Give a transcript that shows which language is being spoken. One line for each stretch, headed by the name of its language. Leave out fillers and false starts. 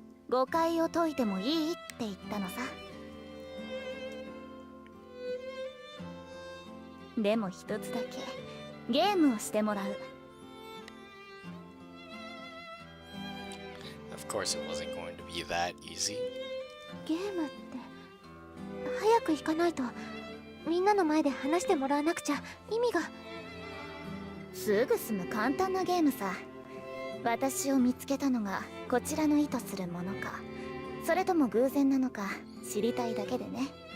Japanese: 誤解を解いてもいいって言ったのさ。でも一つだけゲームをしてもらう。
English: Of course it wasn't going to be that easy.
Japanese: ゲームって早く行かないとみんなの前で話してもらわなくちゃ意味が。すぐ済む簡単なゲームさ。私を見つけたのがこちらの意図するものか、それとも偶然なのか知りたいだけでね。